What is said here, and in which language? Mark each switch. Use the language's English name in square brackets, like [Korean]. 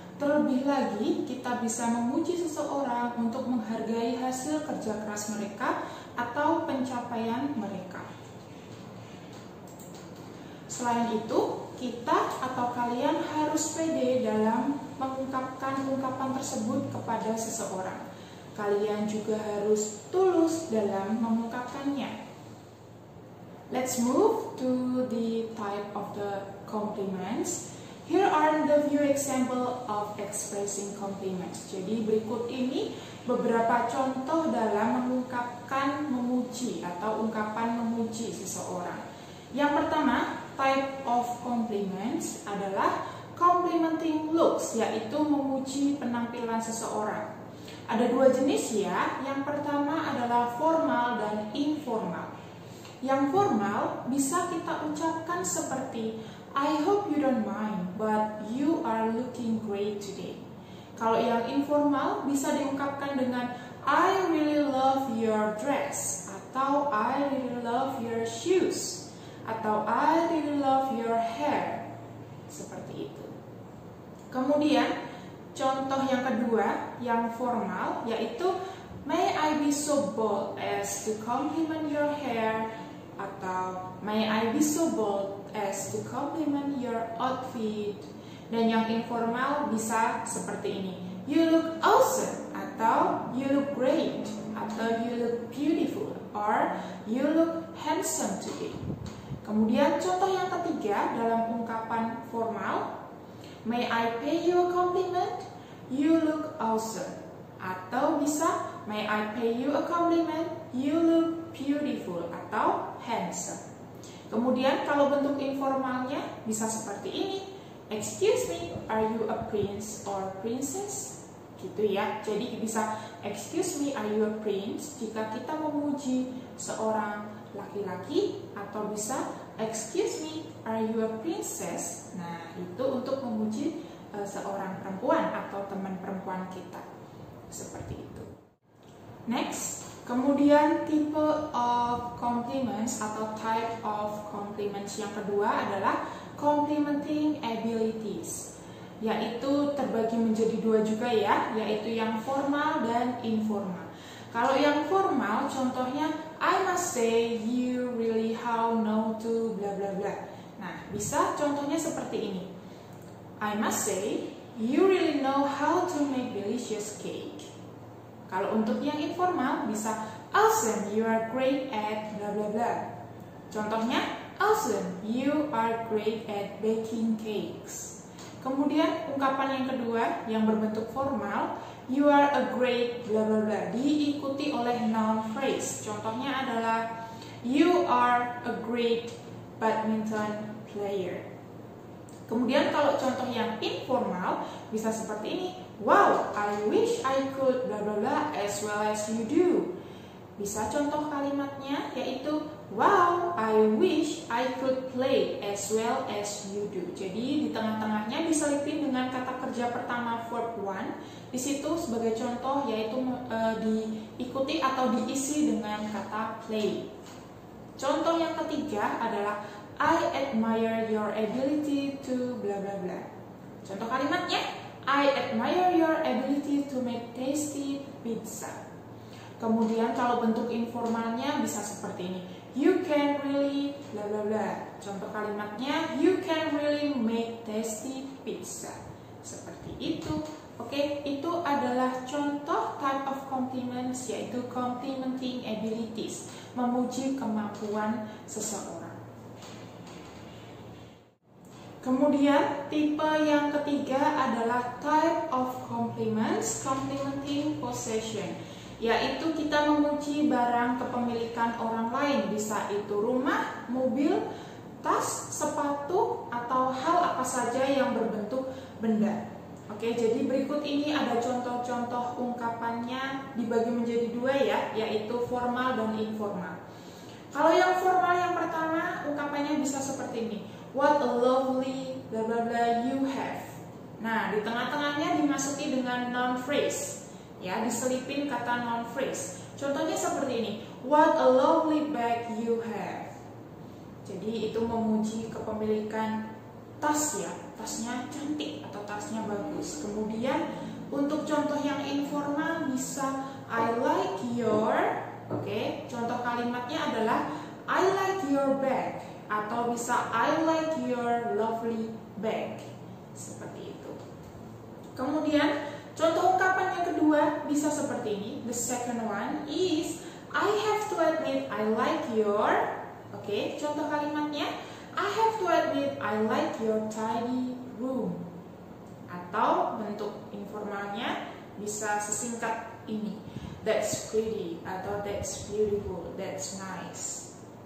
[Indonesian] Terlebih lagi, kita bisa memuji seseorang untuk menghargai hasil kerja keras mereka atau pencapaian mereka. Selain itu, kita atau kalian harus pede dalam mengungkapkan ungkapan tersebut kepada seseorang. Kalian juga harus tulus dalam mengungkapkannya. [English] Let's move to the type of the compliments. Here are the few example of expressing compliments. [Indonesian] Jadi berikut ini beberapa contoh dalam mengungkapkan memuji atau ungkapan memuji seseorang. Yang pertama, type of compliments adalah complimenting looks, yaitu memuji penampilan seseorang. Ada dua jenis ya. Yang pertama adalah formal dan informal. Yang formal bisa kita ucapkan seperti [English] I hope you don't mind, but you are looking great today. [Indonesian] Kalau yang informal bisa diungkapkan dengan [English] I really love your dress, atau I really love your shoes, atau I really love your hair. [Indonesian] Seperti itu. Kemudian contoh yang kedua, yang formal, yaitu [English] may I be so bold as to compliment your hair, atau may I be so bold as to compliment your outfit. [Indonesian] Dan yang informal bisa seperti ini, [English] you look awesome, atau you look great, atau you look beautiful, or you look handsome today. [Indonesian] Kemudian contoh yang ketiga dalam ungkapan formal, [English] may I pay you a compliment? You look awesome. [Indonesian] Atau bisa, [English] may I pay you a compliment? You look beautiful atau handsome. [Indonesian] Kemudian kalau bentuk informalnya bisa seperti ini. [English] Excuse me, are you a prince or princess? [Indonesian] Gitu ya. Jadi bisa [English] excuse me, are you a prince [Indonesian] jika kita memuji seorang laki-laki, atau bisa [English] excuse me, are you a princess? [Indonesian] Nah, itu untuk memuji seorang perempuan atau teman perempuan kita. Seperti itu. Next, kemudian tipe of compliments atau type of compliments yang kedua adalah complimenting abilities, yaitu terbagi menjadi dua juga ya, yaitu yang formal dan informal. Kalau yang formal contohnya [English] I must say you really how know to bla bla bla. [Indonesian] Nah, bisa contohnya seperti ini. [English] I must say you really know how to make delicious cake. [Indonesian] Kalau untuk yang informal bisa [English] awesome, you are great at bla bla bla. [Indonesian] Contohnya [English] awesome, you are great at baking cakes. [Indonesian] Kemudian ungkapan yang kedua yang berbentuk formal, [English] you are a great bla bla bla, [Indonesian] diikuti oleh noun phrase. Contohnya adalah [English] you are a great badminton player. [Indonesian] Kemudian kalau contoh yang informal bisa seperti ini. [English] Wow, I wish I could bla bla bla as well as you do. [Indonesian] Bisa contoh kalimatnya yaitu [English] wow, I wish I could play as well as you do. [Indonesian] Jadi di tengah-tengahnya diselipin dengan kata kerja pertama verb one. Di situ sebagai contoh yaitu diikuti atau diisi dengan kata play. Contoh yang ketiga adalah [English] I admire your ability to bla bla bla. [Indonesian] Contoh kalimatnya [English] I admire your ability to make tasty pizza. [Indonesian] Kemudian kalau bentuk informalnya bisa seperti ini. [English] You can really bla bla bla. [Indonesian] Contoh kalimatnya, [English] you can really make tasty pizza. [Indonesian] Seperti itu. Oke, itu adalah contoh type of compliments, yaitu complimenting abilities, memuji kemampuan seseorang. Kemudian tipe yang ketiga adalah type of compliments, complimenting possession, yaitu kita memuji barang kepemilikan orang lain, bisa itu rumah, mobil, tas, sepatu, atau hal apa saja yang berbentuk benda. Oke, jadi berikut ini ada contoh-contoh ungkapannya dibagi menjadi dua ya, yaitu formal dan informal. Kalau yang formal yang pertama, ungkapannya bisa seperti ini. [English] What a lovely bla bla bla you have. [Indonesian] Nah, di tengah-tengahnya dimasuki dengan noun phrase. Ya, diselipin kata noun phrase. Contohnya seperti ini. [English] What a lovely bag you have. [Indonesian] Jadi itu memuji kepemilikan tas ya. Tasnya cantik atau tasnya bagus. Kemudian untuk contoh yang informal bisa [English] I like your. [Indonesian] Oke, contoh kalimatnya adalah [English] I like your bag. [Indonesian] Atau bisa [English] I like your lovely bag. [Indonesian] Seperti itu. Kemudian contoh ungkapan yang kedua bisa seperti ini. [English] The second one is I have to admit I like your. [Indonesian] Oke, contoh kalimatnya [English] I have to admit I like your tidy room. [Indonesian] Atau bentuk informalnya bisa sesingkat ini. [English] That's pretty atau that's beautiful, that's nice.